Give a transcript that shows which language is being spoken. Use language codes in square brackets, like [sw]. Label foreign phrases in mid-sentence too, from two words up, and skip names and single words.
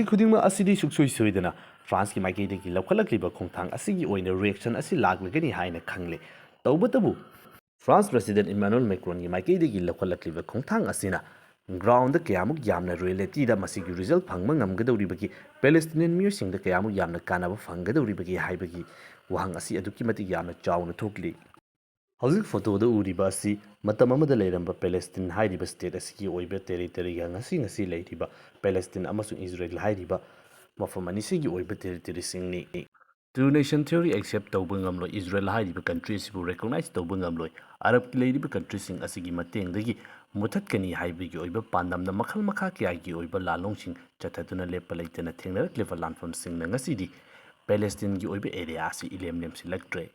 [mni] khudingma asidi suksoi soidana France ki maikeidagi lokholakliba khongthang asigi oina reaction asi laglagani haina khangle tawbatabu France President Emmanuel Macron ki maikeidagi lokholakliba khongthang asina ground da kayamuk yamna reality da masigi result phangma ngamgadawribagi Palestinian miyosing da kayamuk yamna kanaba phanggadawribagi haibagi wahang asi aduki matik yamna chawna thokli Hauzik photo da uriba asi matam amada leiramba Palestine hairiba state asigi oiba territory ga ngasi leiriba Palestine amasung Israel hairiba mafam anisigi oiba territory singni [en] Two nation theory [mni] accept tawba ngamloi Israel hairiba country sibu recognize tawba ngamloi Arab ki leiriba country sing asigi matengdagi muthatkani haibigi oiba pandamna makhal makha kyagi oiba lalongching chathatuna lepa leitana thengnarak level lanfam singna ngasidi Palestine gi oiba area asi ilemlem silaktre